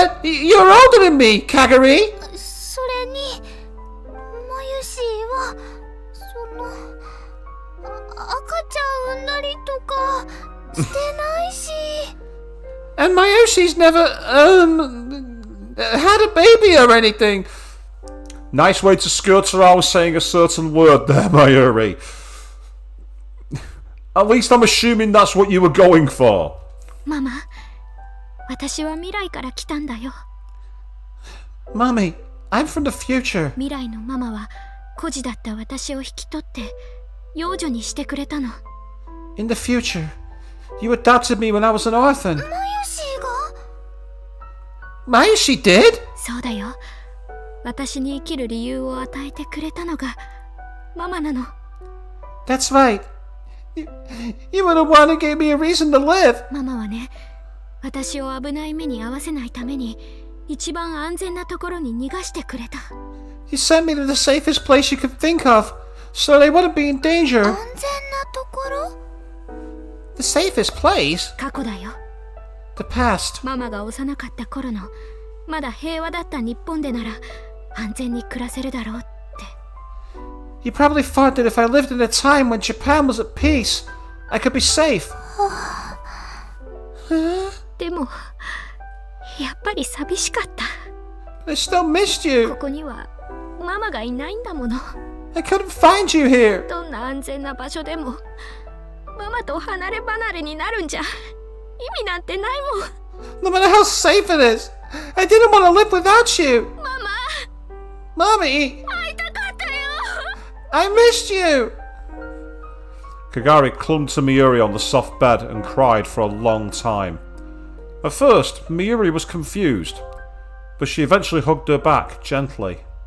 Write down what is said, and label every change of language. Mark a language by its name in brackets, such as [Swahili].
[English] But you're older than me, Kagari. [Japanese] それにまゆしは赤ちゃん産んだりとかしてないし。 [English] And Mayoshi's never had a baby or anything. Nice way to skirt around saying a certain word there, Mayuri. At least I'm assuming that's what you were going for. [Japanese] ママ、私は未来から来たんだよ。 [English] Mommy, I'm from the future. [Japanese] 未来のママは孤児だった私を引き取って養女にしてくれたの。 [English] In the future, you adopted me when I was an orphan. [Japanese] まゆしが [English] Mayoshi did? [Japanese] そうだよ。私に生きる理由を与えてくれたのがママなの。 [English] That's right. You were the one who gave me a reason to live. [Japanese] ママはね、私を危ない目に遭わせないために一番安全なところに逃がしてくれた。 [English] You sent me to the safest place you could think of, so they wouldn't be in danger. [Japanese] 安全なところ？ [English] The safest place? [Japanese] 過去だよ。 [English] The past. [Japanese] ママが幼かった頃のまだ平和だった日本でなら安全に暮らせるだろうって。 [English] You probably thought that if I lived in a time when Japan was at peace, I could be safe. [Japanese] でもやっぱり寂しかった。 [English] I still missed you. [Japanese] ここにはママがいないんだもの。 [English] I couldn't find you here. [Japanese] どんな安全な場所でもママと離れ離れになるんじゃ意味なんてないもん。 [English] No matter how safe it is, I didn't want to live without you. [Japanese] ママ、 [English] Mommy, [Japanese] 会いたかったよ。 [English] I missed you. Kagari clung to Mayuri on the soft bed and cried for a long time. At first, Mayuri was confused, but she eventually hugged her back gently.